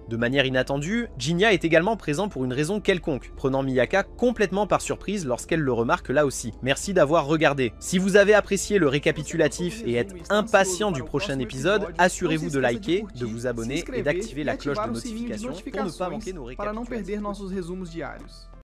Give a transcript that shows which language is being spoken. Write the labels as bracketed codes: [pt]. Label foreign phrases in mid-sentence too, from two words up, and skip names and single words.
[fr] De manière inattendue, Jinnya est également présent pour une raison quelconque, prenant Miyaka complètement par surprise lorsqu'elle le remarque là aussi. Merci d'avoir regardé. Si vous avez apprécié le récapitulatif et êtes impatient du prochain épisode, assurez-vous de liker, de vous abonner et d'activer la cloche de notification pour ne pas manquer nos [pt] para não perder [fr] récapitulatifs. [pt] nossos resumos diários.